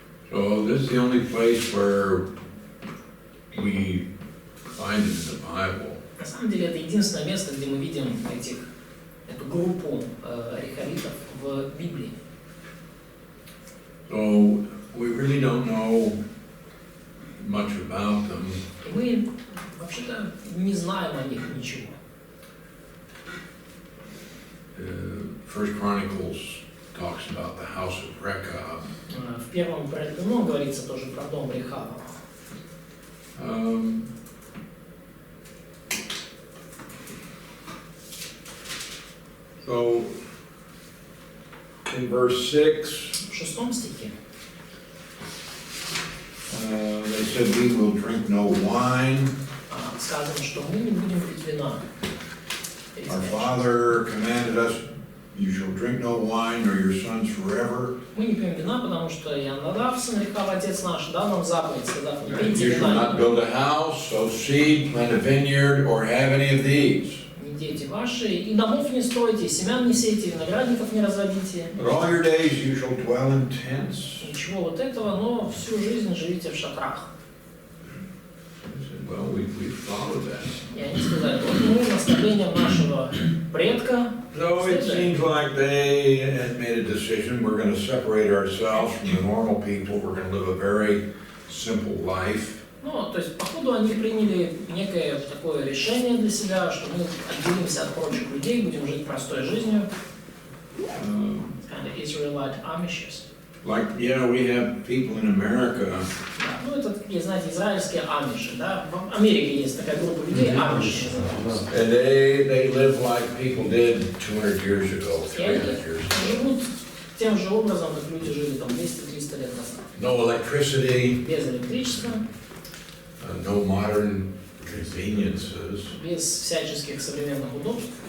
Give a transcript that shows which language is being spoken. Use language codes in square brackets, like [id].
[en] So this is the only place where we find it in the Bible. [ru] На самом деле это единственное место, где мы видим эту группу рехавитов в Библии. [en] So we really don't know much about them. [ru] И мы вообще-то не знаем о них ничего. [en] First Chronicles talks about the house of Rechab. [ru] В первом Преподает говорится тоже про дом Рехава. [en] So in verse 6, [ru] В 6 стихе [en] they said, "We will drink no wine. [ru] сказано, что мы не будем пить вина. [en] Our father commanded us, you shall drink no wine, nor your sons forever. [ru] Мы не пьем вина, потому что Янадав, сын Рехава, отец наш, дал нам заповедь, сказав, не пейте [en] You shall not [ru] вина, [en] build a house, sow seed, plant a vineyard, or have any of these. [ru] не дети ваши, и домов не стройте, и семян не сейте, и виноградников не разводите. [en] But all your days you shall dwell in tents." [ru] Ничего вот этого, но всю жизнь живите в шатрах. [en] I said, well, we followed that. [ru] И они сказали, вот мы наставлением нашего предка. [en] So it seems like they had made a decision, we're going to separate ourselves from the normal people, we're going to live a very simple life. [ru] Ну, то есть, походу, они приняли некое такое решение для себя, что мы отделимся от прочих людей, будем жить простой жизнью. [en] Kind of Israelite Amishes. Like, we have people in America. [ru] Да, ну, это такие, знаете, израильские амиши, да? В Америке есть такая группа людей, амиши. [en] And they live like people did 200 years ago, [ru] И они [en] 300 years ago. [ru] живут тем же образом, как люди жили там 200-300 лет назад. [en] No electricity, [ru] Без электричества, [en] no modern conveniences, [ru] без всяческих современных удобств,